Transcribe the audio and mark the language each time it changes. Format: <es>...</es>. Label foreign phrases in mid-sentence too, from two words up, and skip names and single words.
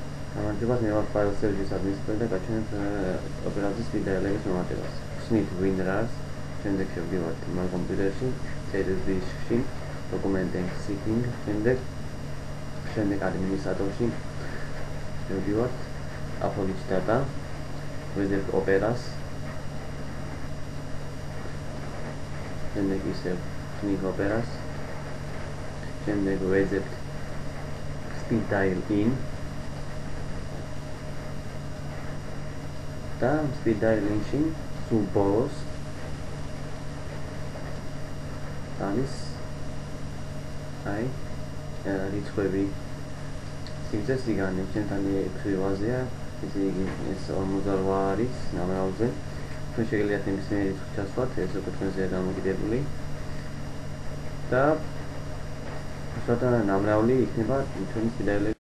<ka>გამარჯობა, მე ვარ</ka> <en>file service administrator</en> <ka>და გაჩვენებთ ოპერაციის მიდაელების მომატებას. ხსნით WinRAR-ს, შემდეგ შევდივართ My კომპიუტერში, წერილ დისკში,</ka> <en>document and setting,</en> <ka>შემდეგ ადმინისტრატორში შევდივართ,</ka> <en>upload data,</en> <ka>ვეძებთ ოპერას, შემდეგ ისევ ხსნით ოპერას, შემდეგ ვეძებთ</ka> <en>speed dial in</en> <ka>და</ka> <en>speed dial-ში</en> <ka>სულ ბოლოს არის რიცხვები სიგრძე სიგანე ჩვენთან 6 რვაზეა ესე იგი ეს 48 არის ნამრავლზე თქვენ შეგიძლიათ ნებისმიერი რიცხვი ჩასვათ ეს უკვე თქვენზეა დამოკიდებული და უშუალოდ ნამრავლი იქნება ჩვენი</ka> <en>speed dial</en>